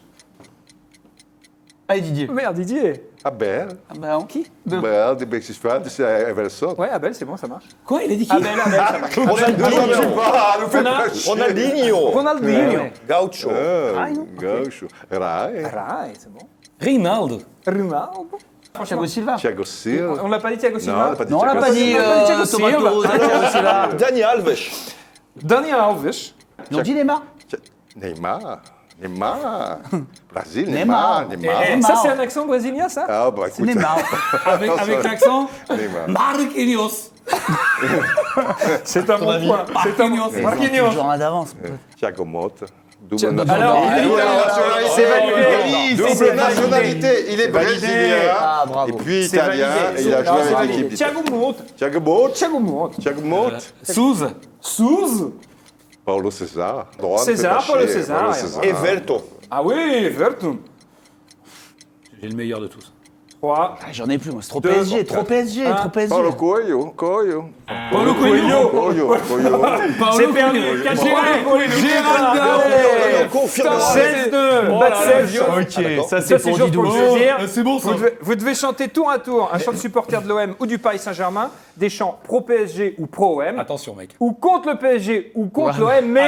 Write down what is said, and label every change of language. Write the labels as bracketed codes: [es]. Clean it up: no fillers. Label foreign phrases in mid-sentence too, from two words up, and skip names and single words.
[fr] Allez, Didier. Merde, Didier. Abel. Qui Abel, de Bexisfeld, c'est Everson. Ouais, Abel, c'est bon, ça marche. Quoi, il a dit qui? Abel, ça marche. Ronaldinho. Ronaldinho. Gaucho. Gaucho. Rai. Rai, c'est bon. Rinaldo. Ronaldo. Thiago Silva. Thiago Silva. On l'a pas dit Thiago Non, Silva on n'a pas dit Non, on l'a Thiago pas dit Thiago Silva. Tomato, Thiago Silva. Dani Alves. Daniel Alves. Non, dis Neymar. Neymar. Neymar. Brasil, Neymar. Neymar. Ça, c'est un accent brésilien, ça Ah, bah C'est écoute. Neymar. Avec l'accent Neymar. Marquinhos. C'est un bon point. C'est un Marquinhos. Marquinhos. Toujours un d'avance. Thiago Motta. Alors, Double nationalité. c'est validé. Double C'est nationalité. Il est brésilien. Ah, bravo. Et puis C'est italien. validé. Et il a Non, joué c'est avec validé. l'équipe. Thiago Motta. Thiago Motta. Thiago Motta. Thiago Motta. Souze. Souze. Paulo César. Droite, César, Petaché, Paulo César, Paulo ouais. César. Everton. Ah oui, Vertum. J'ai le meilleur de tous. 3. Ah, j'en ai plus, moi. C'est trop Deux. PSG, trop PSG, Un. trop PSG. Paulo Coelho. Coelho. Paulo Coelho. Coelho. Coelho. C'est perdu. 4 points. On confirme. 16-2. Bas de 16. Ok, ça Ça, c'est juste pour le plaisir. C'est bon ça. Vous devez chanter tour à tour un chant de supporter de l'OM ou du Paris Saint-Germain, des chants pro PSG ou pro OM, Attention, mec. ou contre le PSG ou contre l'OM, mais